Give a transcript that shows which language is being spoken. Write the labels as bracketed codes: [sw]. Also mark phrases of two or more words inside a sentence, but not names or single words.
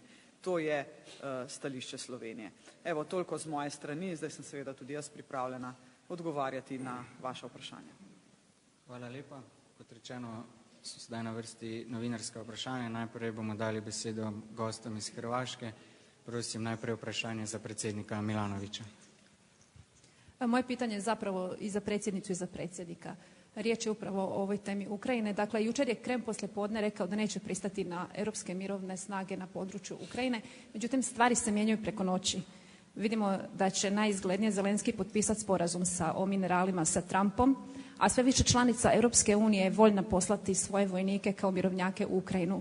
[sl] To je stališče Slovenije. Evo, toliko z moje strani, zdaj sem seveda tudi jaz pripravljena odgovarjati na vaše vprašanje. Hvala lepa. Kot rečeno, so zdaj na vrsti novinarska vprašanja. Najprej bomo dali besedo gostom iz Hrvaške. Prosim, najprej vprašanje za predsednika Milanovića. [hr] Moje pitanje je zapravo i za predsjednicu i za predsjednika. Riječ je upravo o ovoj temi Ukrajine. Dakle, jučer je Krem poslijepodne rekao da neće pristati na europske mirovne snage na području Ukrajine. Međutim, stvari se mijenjaju preko noći. Vidimo da će najizglednije Zelenski potpisati sporazum o mineralima sa Trumpom, a sve više članica Europske unije je voljna poslati svoje vojnike kao mirovnjake u Ukrajinu.